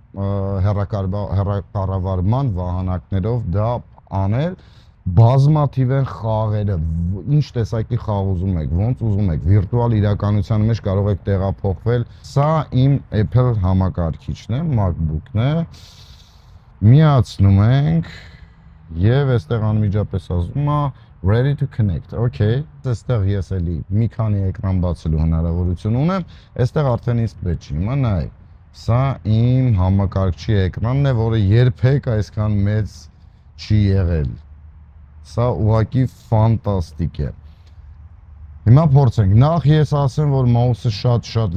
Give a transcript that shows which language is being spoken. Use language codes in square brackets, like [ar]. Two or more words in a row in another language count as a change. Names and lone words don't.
[hy] հեռակառավարման վահանակներով դա անել, բազմաթիվ են խաղերը, ինչ տեսակի խաղ ուզում եք, ոնց ուզում եք, վիրտուալ իրականության մեջ կարող եք տեղափոխվել, սա իմ Apple համակարգիչն է, MacBook-ն է, միացնում ենք եւ այստեղ անմիջապես ասում է [en] Ready to connect, [hy] okay, այստեղ ես էլի մի քանի էկրան բացելու հնարավորություն ունեմ, այստեղ արդեն իսկ պետք չի, հիմա նայեք, սա իմ համակարգչի էկրանն է, որը երբեք այսքան մեծ չի եղել, սա ուղղակի ֆանտաստիկ է, հիմա փորձենք, նախ ես ասեմ, որ mouse-ը շատ